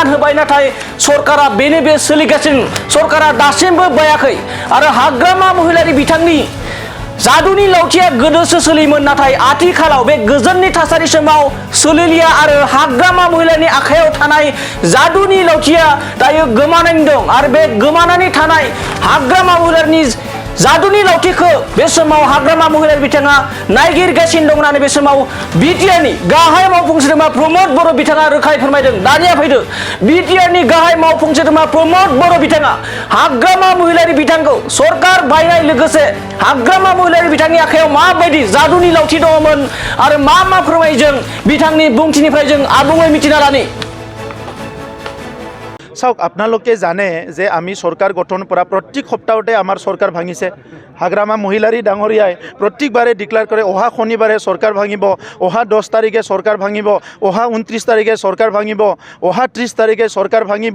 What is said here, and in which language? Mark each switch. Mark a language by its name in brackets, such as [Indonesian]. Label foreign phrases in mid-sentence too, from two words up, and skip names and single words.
[Bodo] होबाय, नाथाय सरकारा बे सोलिगासिनो, सरकारा दासिमबो बायाखै आरो हाग्रामा महिलारि बिथांनि जादुनि लावथिया गोदोसो सोलियोमोन, नाथाय आथिखालाव बे गोजोननि थासारि समाव सोलिलिया आरो हाग्रामा महिलारिनि आखायाव थानाय जादुनि लावथिया दायो गोमानानै दं आरो बे गोमानानै थानाय हाग्रामा महिलारिनि जादुनि लावथिखौ बे समाव हाग्रामा महिलारि बिथाङा नायगिरगासिनो दं होननानै बे समाव बिटिआरनि गाहाय मावफुं सोद्रोमा प्रमद बर' बिथाङा रोखायै फोरमायदों। दानिया फैदो बिटिआरनि गाहाय मावफुं सोद्रोमा प्रमद बर' बिथाङा हाग्रामा महिलारि बिथांखौ सरकार बायनाय लोगोसे हाग्रामा महिलारि बिथांनि आखायाव माबायदि जादुनि लावथि दङमोन आरो मा फोरमायजों बिथांनि बुंथिनिफ्राय जों आबुङै मिथिना लानि। [Assamese] চাওক আপোনালোকে জানে যে আমি চৰকাৰ গঠন কৰা প্ৰত্যেক সপ্তাহতে আমাৰ চৰকাৰ ভাঙিছে। হাগ্ৰামা মহিলাৰী ডাঙৰীয়াই প্ৰত্যেকবাৰে ডিক্লেয়াৰ কৰে অহা শনিবাৰে চৰকাৰ ভাঙিব, অহা 10 তাৰিখে চৰকাৰ ভাঙিব, অহা 29 তাৰিখে চৰকাৰ ভাঙিব, অহা 30 তাৰিখে চৰকাৰ ভাঙিব।